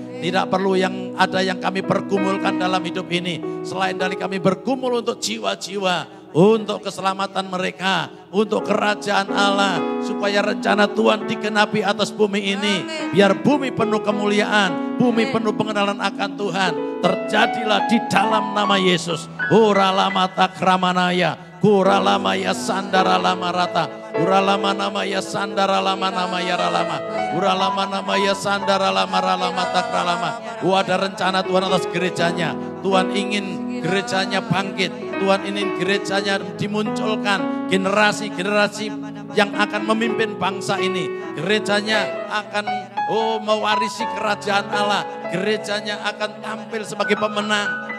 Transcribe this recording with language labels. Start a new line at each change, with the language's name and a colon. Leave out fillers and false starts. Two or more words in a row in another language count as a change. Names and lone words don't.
Indonesian: Tidak perlu yang kami pergumulkan dalam hidup ini, selain dari kami bergumul untuk jiwa-jiwa, untuk keselamatan mereka, untuk kerajaan Allah, supaya rencana Tuhan digenapi atas bumi ini. Biar bumi penuh kemuliaan, bumi penuh pengenalan akan Tuhan. Terjadilah di dalam nama Yesus. Uralama takramanaya, Kuralamaya sandara lama rata, uralama namaya sandara lama namaya ralama, uralama namaya sandara lama ralama takralama. Ada rencana Tuhan atas gerejanya. Tuhan ingin gerejanya bangkit. Tuhan ingin gerejanya dimunculkan, generasi-generasi yang akan memimpin bangsa ini. Gerejanya akan mewarisi kerajaan Allah. Gerejanya akan tampil sebagai pemenang.